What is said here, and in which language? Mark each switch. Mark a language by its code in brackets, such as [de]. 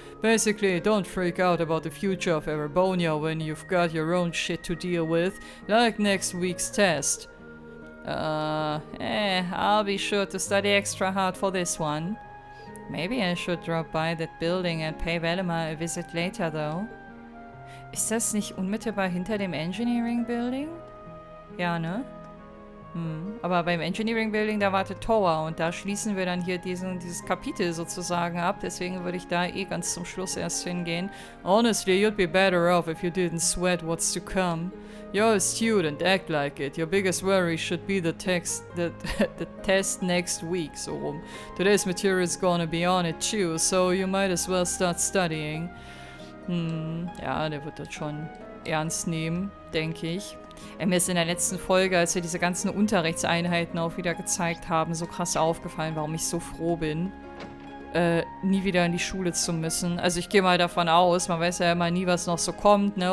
[en] Basically, don't freak out about the future of Erebonia when you've got your own shit to deal with, like next week's test. I'll be sure to study extra hard for this one. Maybe I should drop by that building and pay Valimar a visit later, though. [de] Ist das nicht unmittelbar hinter dem Engineering Building? Ja, ne? Aber beim Engineering Building, da wartet Tower und da schließen wir dann hier dieses Kapitel sozusagen ab. Deswegen würde ich da ganz zum Schluss erst hingehen. [en] Honestly, you'd be better off if you didn't sweat what's to come. You're a student, act like it. Your biggest worry should be the test next week. So today's material is gonna be on it too, so you might as well start studying. [de] Ja, der wird das schon ernst nehmen, denke ich. Mir ist in der letzten Folge, als wir diese ganzen Unterrichtseinheiten auch wieder gezeigt haben, so krass aufgefallen, warum ich so froh bin, nie wieder in die Schule zu müssen. Also ich gehe mal davon aus, man weiß ja immer nie, was noch so kommt, ne?